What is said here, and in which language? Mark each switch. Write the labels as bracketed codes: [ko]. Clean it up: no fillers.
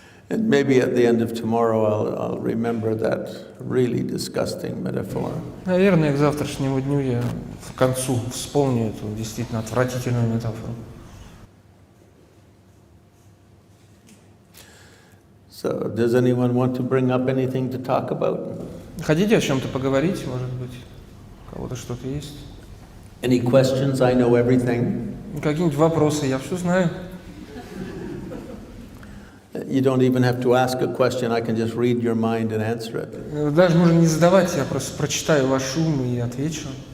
[en] And maybe at the end of tomorrow I'll remember that really disgusting metaphor. [ru] Наверное, к завтрашнему дню я в концу вспомню эту действительно отвратительную метафору. [en] So, does anyone want to bring up anything to talk about? [ru] Хотите о чем-то поговорить, может быть? У кого-то что-то есть? [en] Any questions? I know everything. [ru] Какие-нибудь вопросы? Я все знаю. [en] You don't even have to ask a question. I can just read your mind and answer it. [ru] Даже можно не задавать, я просто прочитаю ваш ум и отвечу.